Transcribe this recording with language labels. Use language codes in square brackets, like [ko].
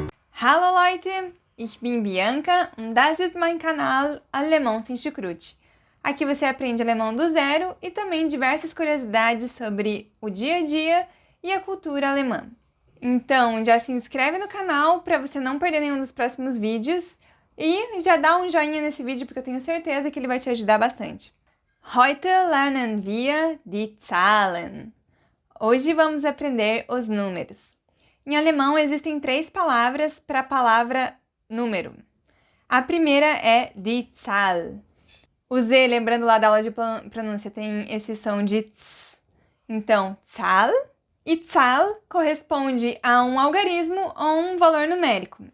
[de] Hallo Leute, ich bin Bianca und das ist mein Kanal Alemão Sem Chucrute. [pt] Aqui você aprende alemão do zero e também diversas curiosidades sobre o dia a dia e a cultura alemã. Então, já se inscreve no canal para você não perder nenhum dos próximos vídeos e já dá um joinha nesse vídeo porque eu tenho certeza que ele vai te ajudar bastante. [de] Heute lernen wir die Zahlen. [pt] Hoje vamos aprender os números. Em alemão existem 3 palavras para a palavra número. A primeira é die Zahl. O Z, lembrando lá da aula de pronúncia, tem esse som de tss. Então, Zahl. E Zahl corresponde a um algarismo ou um valor numérico.